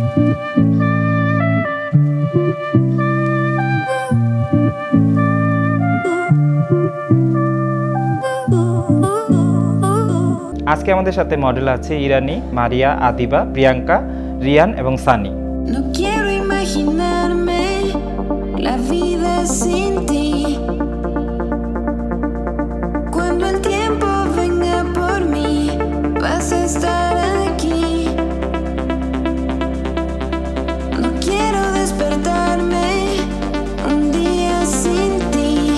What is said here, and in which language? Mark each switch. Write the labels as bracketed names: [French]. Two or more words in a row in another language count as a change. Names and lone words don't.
[Bangla] আজকে আমাদের সাথে মডেল আছে ইরানি, মারিয়া, আদিবা, প্রিয়াঙ্কা, রিয়ান এবং সানি। [Spanish] No quiero imaginarme la vida sin ti. Cuando el tiempo venga por mí, vas a estar aquí. No quiero despertarme un día sin ti.